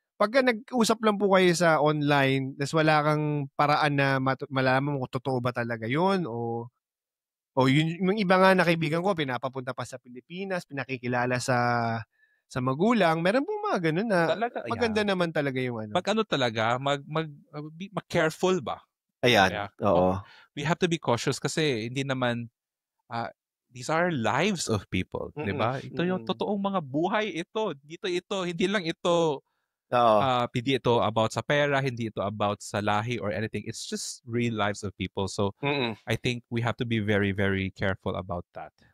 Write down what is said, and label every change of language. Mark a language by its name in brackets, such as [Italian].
[Filipino] Pagka nag-usap lang po kayo sa online, tas wala kang paraan na malaman mo kung totoo ba talaga yun o yung iba nga na kaibigan ko, pinapapunta pa sa Pilipinas, pinakikilala sa magulang. Meron pong mga ganun na talaga, maganda naman talaga yung ano. Talaga, mag-careful ba? Ayan, oo. [English] We have to be cautious [Filipino] kasi hindi naman, [English] these are lives of people, [Filipino] di ba? Ito yung totoong mga buhay ito. Hindi lang ito hindi ito about sa pera, hindi ito about sa lahi or anything. [English] It's just real lives of people. So, I think we have to be very, very careful about that.